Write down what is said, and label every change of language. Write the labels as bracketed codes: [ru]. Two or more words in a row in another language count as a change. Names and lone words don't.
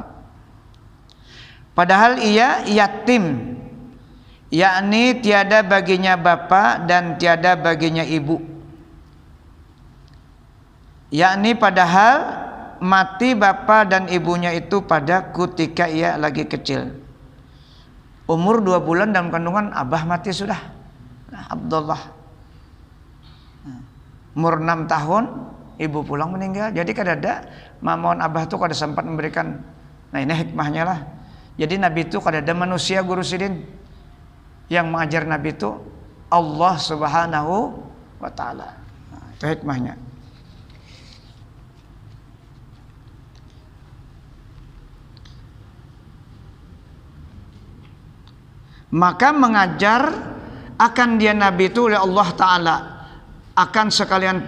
[ms] Padahal ia yatim, yakni tiada baginya bapa dan tiada baginya ibu. Yakni padahal mati bapa dan ibunya itu pada ketika ia lagi kecil. [bjn] Umur 2 bulan dalam kandungan abah mati sudah. Abdullah. Umur 6 tahun ibu pulang meninggal. Jadi kadada mamon abah itu kada sempat memberikan. [id] Nah ini hikmahnya lah. [bjn] Jadi Nabi itu kadada manusia guru sidin. [id] Yang mengajar Nabi itu Allah [ar] سبحانه وتعالى. [id] Nah, itu hikmahnya. [ms] Maka mengajar akan dia Nabi itu oleh Allah Ta'ala akan sekalian